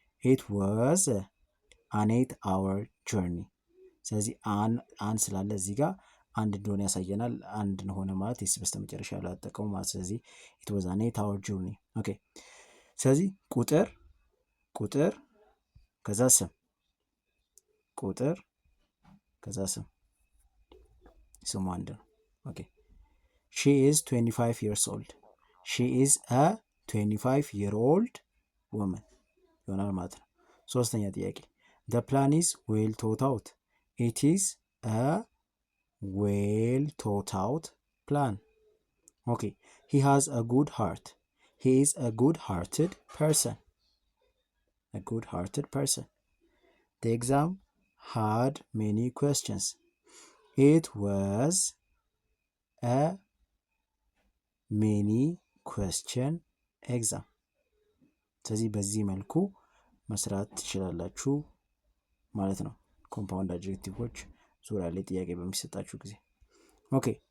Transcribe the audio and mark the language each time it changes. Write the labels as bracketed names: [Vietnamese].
[English] it was an 8-hour journey። [Amharic] ስለዚህ አን ስላለ እዚህ ጋር አንድ እንደሆነ ያሳየናል። አንድ ሆነ ማለት የስ በስተመጨረሻ ላይ አጠቀሙ ማለት። ስለዚህ it was an 8-hour journey። ኦኬ ስለዚህ ቁጥር ከዛ ስም፣ ቁጥር ከዛ ስሙ አንድ ነው። ኦኬ [English] she is 25 years old. she is a 25-year-old woman [Amharic] ይሆናል ማለት ነው። ሶስተኛ ጥያቄ [English] the plan is well thought out. it is a well thought out plan. okay he has a good heart. he is a good-hearted person. a good-hearted person. the exam had many questions. it was a many question exam። [Amharic] ስለዚህ በዚህ መልኩ መስራት ትችላላችሁ ማለት ነው። ኮምፓውንድ አጀክቲቮች ዙሪያ ላይ ጥያቄ በሚሰጣችሁ ጊዜ። ኦኬ